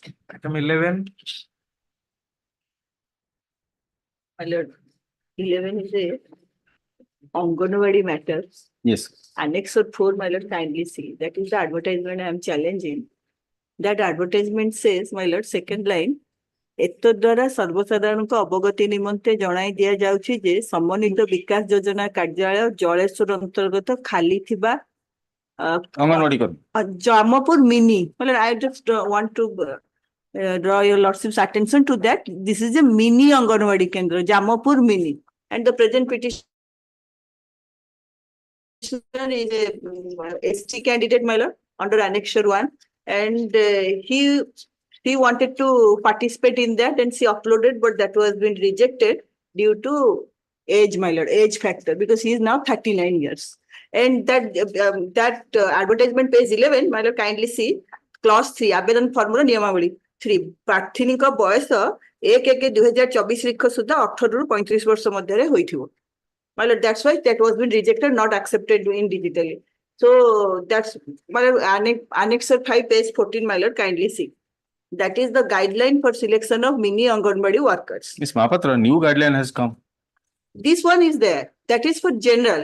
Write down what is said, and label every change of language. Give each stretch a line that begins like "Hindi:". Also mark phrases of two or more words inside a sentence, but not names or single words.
English: Item 11. My lord, 11 is a Anganwadi matters. Yes. Annexure 4, my lord, kindly see. That is the advertisement I am challenging. That advertisement says, my lord, second line,
Odia: ଏତ ଦ୍ୱାରା ସର୍ବସାଧାରଣଙ୍କ ଅବଗତି ନିମନ୍ତେ ଜଣାଇ ଦିଆଯାଉଛି ଯେ ସମନ୍ୱିତ ବିକାଶ ଯୋଜନା କାର୍ଯ୍ୟାଳୟ ଜଳେଶ୍ୱର ଅନ୍ତର୍ଗତ ଖାଲି ଥିବା ଜାମପୁର ମିନି
English: I just want to draw your lordship's attention to that. This is a mini Anganwadi Kendra, Jamapur mini, and the present petition is a ST candidate, my lord, under annexure 1, and he wanted to participate in that, and she uploaded, but that was been rejected due to age, my lord, age factor, because he is now 39 years. And that advertisement page 11, my lord, kindly see clause 3,
Odia: ଆବେଦନ ଫର୍ମୁଲା ନିୟମାବଳୀ
English: 3,
Odia: ପ୍ରାର୍ଥିନୀଙ୍କ ବୟସ 1/1/2024 ସୁଦ୍ଧା 18 ରୁ 35 ବର୍ଷ ମଧ୍ୟରେ ହୋଇଥିବ.
English: My lord, that's why that was been rejected, not accepted in digitally. So that's my lord, annexure 5 page 14, my lord, kindly see. That is the guideline for selection of mini Anganwadi workers. Miss Mahapatra, new guideline has come. This one is there. That is for general.